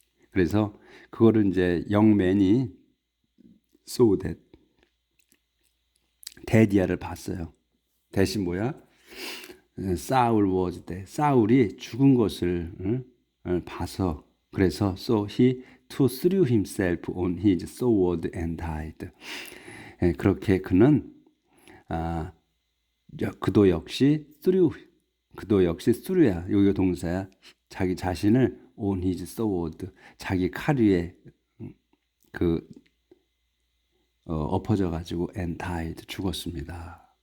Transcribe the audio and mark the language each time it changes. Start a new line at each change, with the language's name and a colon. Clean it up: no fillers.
Korean: 그래서 그거를 이제 영맨이
English: saw that
Korean: 데디아를 봤어요. 대신 뭐야? 사울
English: was dead.
Korean: 사울이 죽은 것을 봐서 그래서
English: so he too threw himself on his sword and died.
Korean: 그렇게 그는 그도 역시 through야. 여기가 동사야. 자기 자신을
English: on his sword,
Korean: 자기 칼 위에 엎어져 가지고
English: and died,
Korean: 죽었습니다.